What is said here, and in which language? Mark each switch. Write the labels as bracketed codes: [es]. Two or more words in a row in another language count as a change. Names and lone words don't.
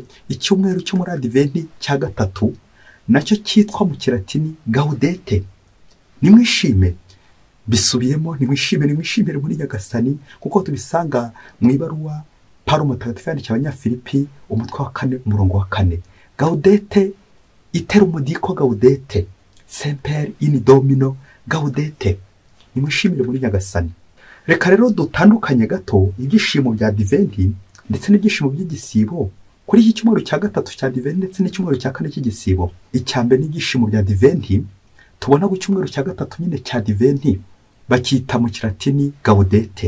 [rw] Icyumweru cyo muri Adventi cya gatatu nacyo cyitwa mu Kilatini Gaudete. Nimwishime. Bisubiyemo, nimwishimire muri Nyagasani, kuko tubisanga mu ibaruwa Pawulo Mutagatifu yandikiye Abanyafilipi umutwe wa 4 umurongo wa 4. [la] Gaudete iterum dico gaudete, semper in Domino gaudete. [rw] Nimwishimire muri Nyagasani. Reka rero dutandukanye gato ibyishimo bya Adventi ndetse n'ibyishimo by'igisibo kuri iki cyumweru cya gatatu cya Adventi ndetse n'icyumweru cya kane cy'igisibo. Icyambe n'ibyishimo bya Adventi tubona ku cyumweru cya gatatu nyine cya Adventi bakita mu Kilatini Gaudete.